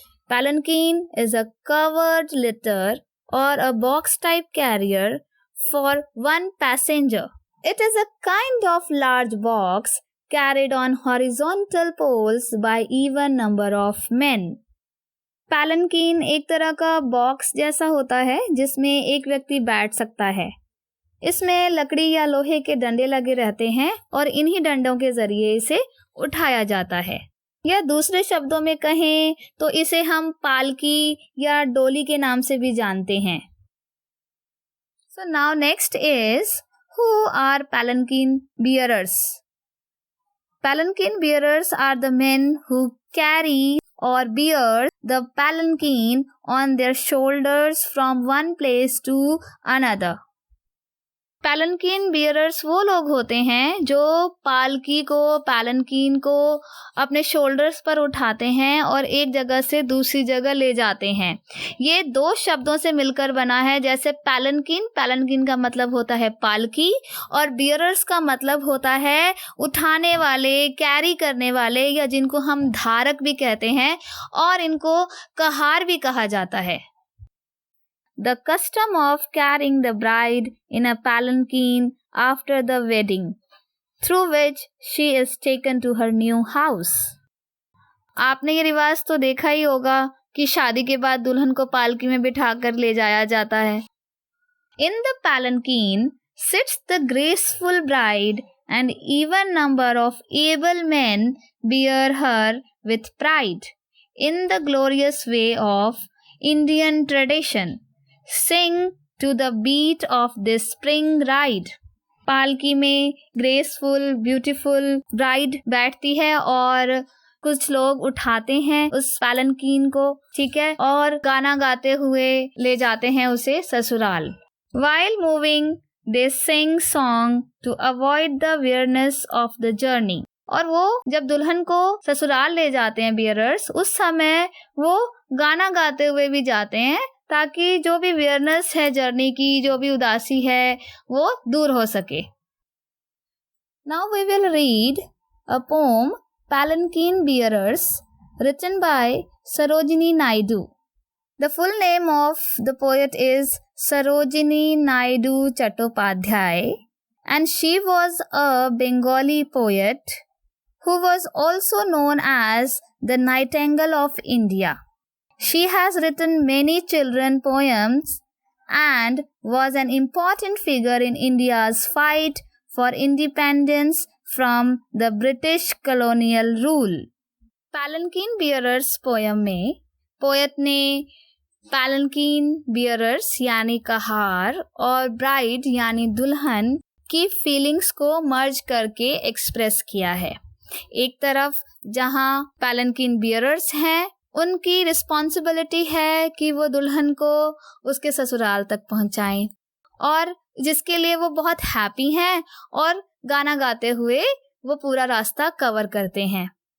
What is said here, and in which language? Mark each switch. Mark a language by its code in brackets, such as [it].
[en] Palanquin is a covered litter or a box type carrier for one passenger. It is a kind of large box carried on horizontal poles by even number of men. [hi] पैलनकीन एक तरह का box जैसा होता है जिसमें एक व्यक्ति बैठ सकता है। इसमें लकड़ी या लोहे के डंडे लगे रहते हैं और इन्हीं डंडों के जरिए इसे उठाया जाता है, या दूसरे शब्दों में कहें तो इसे हम पालकी या डोली के नाम से भी जानते हैं। [en] So now next is who are palanquin bearers? Palanquin bearers are the men who carry or bear the palanquin on their shoulders from one place to another. [hi] पैलनकीन bearers वो लोग होते हैं जो पैलनकीन को अपने शोल्डर्स पर उठाते हैं और एक जगह से दूसरी जगह ले जाते हैं। ये दो शब्दों से मिलकर बना है, जैसे पैलनकीन का मतलब होता है पालकी और बियरर्स का मतलब होता है उठाने वाले, कैरी करने वाले, या जिनको हम धारक भी कहते हैं और इनको कहार भी कहा जाता है। [en] The custom of carrying the bride in a palanquin after the wedding, through which she is taken to her new house. [hi] आपने ये रिवाज तो देखा ही होगा कि शादी के बाद दुल्हन को पालकी में बिठाकर ले जाया जाता है। [en] In the palanquin sits the graceful bride, and even number of able men bear her with pride in the glorious way of Indian tradition. Sing to the beat of this spring ride. [hi] पालकी में graceful beautiful bride बैठती है और कुछ लोग उठाते हैं उस पैलनकीन को, ठीक है, और गाना गाते हुए ले जाते हैं उसे ससुराल। [en] While moving they sing song to avoid the weariness of the journey. [hi] और वो जब दुल्हन को ससुराल ले जाते हैं बियरर्स, उस समय वो गाना गाते हुए भी जाते हैं ताकि जो भी वियरनेस है जर्नी की, जो भी उदासी है, वो दूर हो सके। [en] Now we will read a poem Palanquin Bearers written by Sarojini Naidu. The full name of the poet is Sarojini Naidu Chattopadhyay, and she was a Bengali poet who was also known as the Nightingale of India. She has written many children poems and was an important figure in India's fight for independence from the British colonial rule. [hi] Palanquin Bearers poem में poet ने पैलनकीन bearers यानी कहार और bride यानी दुल्हन की feelings को मर्ज करके express किया है। एक तरफ जहां पैलनकीन बियरर्स हैं, उनकी रिस्पॉन्सिबिलिटी है कि वो दुल्हन को उसके ससुराल तक पहुंचाएं, और जिसके लिए वो बहुत हैप्पी हैं और गाना गाते हुए वो पूरा रास्ता कवर करते हैं।